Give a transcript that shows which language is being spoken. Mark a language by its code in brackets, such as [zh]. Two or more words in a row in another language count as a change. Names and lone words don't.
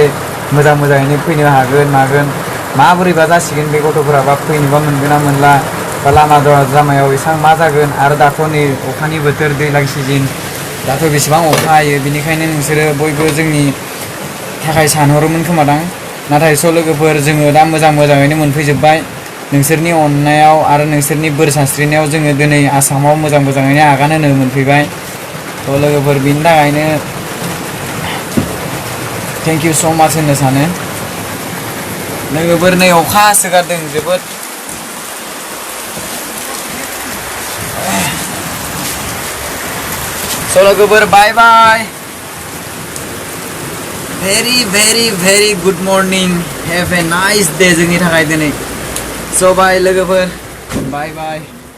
[brx] मोजाङैनो फैनो हागोन मागोन माबोरैबा जासिगोन बे गथ'फोरा बा फैनोबा मोनगोन ना मोनला बा लामायाव एसां मा जागोन आरो दाथ' नै अखानि बोथोर दैज्लां सिजन दाथ' बेसेबां अखा हायो बेनिखायनो नोंसोरो बयबो जोंनि थाखाय सानहरोमोन खोमादां नाथाय स' लोगोफोर जोङो दा मोजाङैनो मोनफैजोब्बाय नोंसोरनि अननायाव आरो नोंसोरनि बोर सानस्रिनायाव जोङो दिनै आसामाव मोजाङैनो आगान होनो मोनफैबाय थ' लोगोफोर बिनि थाखायनो [en] thank you so much [brx] होननो सानो लोगोफोर नै अखा हासोगारदों जोबोद स' लोगोफोर [en] bye bye very good morning have a nice day [brx] जोंनि थाखाय दिनै स' बाय लोगोफोर बाय